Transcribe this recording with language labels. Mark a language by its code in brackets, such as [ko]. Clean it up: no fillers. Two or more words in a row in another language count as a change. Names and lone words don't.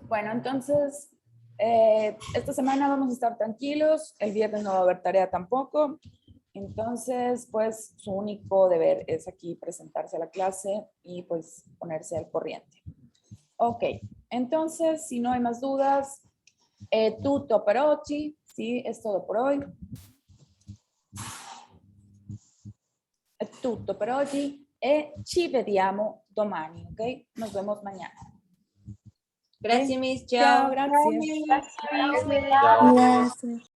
[es] Bueno, entonces, esta semana vamos a estar tranquilos. El viernes no va a haber tarea tampoco. Entonces, pues, su único deber es aquí presentarse a la clase y, pues, ponerse al corriente. Ok. Entonces, si no hay más dudas, [it] tutto per oggi. [es] Sí, es todo por hoy. [it] È tutto per oggi e ci vediamo domani, ok? [es] Nos vemos mañana. Gracias, Miss. Chao, Chao. gracias. Gracias. Chao. Gracias.